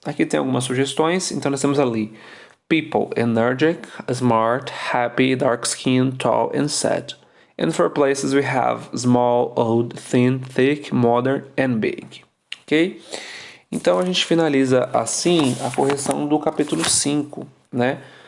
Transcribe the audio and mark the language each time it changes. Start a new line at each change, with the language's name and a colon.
Portuguese: Aqui tem algumas sugestões, então nós temos ali people,
English: energetic, smart, happy, dark skin, tall and sad. And for places we have small, old, thin, thick, modern and big. Ok?
Portuguese: Então a gente finaliza assim a correção do capítulo 5, né?